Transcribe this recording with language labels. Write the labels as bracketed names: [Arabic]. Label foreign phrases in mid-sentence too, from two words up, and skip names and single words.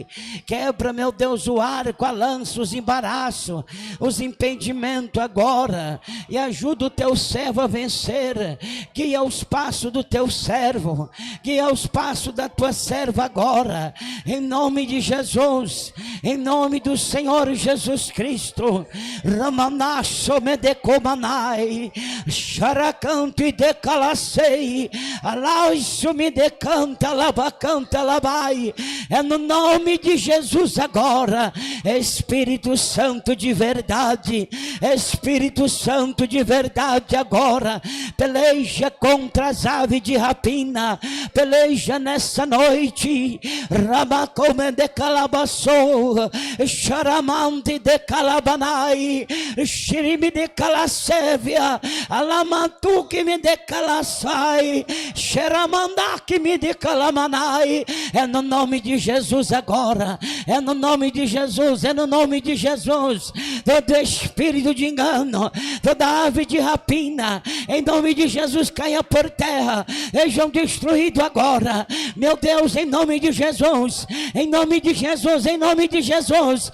[Portuguese] Quebra, meu Deus, o arco, a lança, os embaraços, os impedimentos agora, e ajuda o teu servo a vencer. Guia os passos do teu servo, guia os passos da tua serva agora, em nome de Jesus, em nome do Senhor Jesus Cristo. Ramanasso me decomanai, xaracanto e decalacei, alauço me decanta, labacanta, labai. É no nome de Jesus agora, Espírito Santo de verdade, Espírito Santo de verdade agora, peleja contra as aves de rapina, peleja nessa noite. Ramacome de calabaçou, charamante de calabanai, xirime de calacévia, alamatuque me de calaçai, xeramandaque me de calamanai. É no nome de Jesus agora, é no nome de Jesus, é no nome de Jesus. Todo espírito de engano, toda ave de rapina, em nome de Jesus caia por terra, sejam destruídos agora, meu Deus, em nome de Jesus, em nome de Jesus, em nome de Jesus.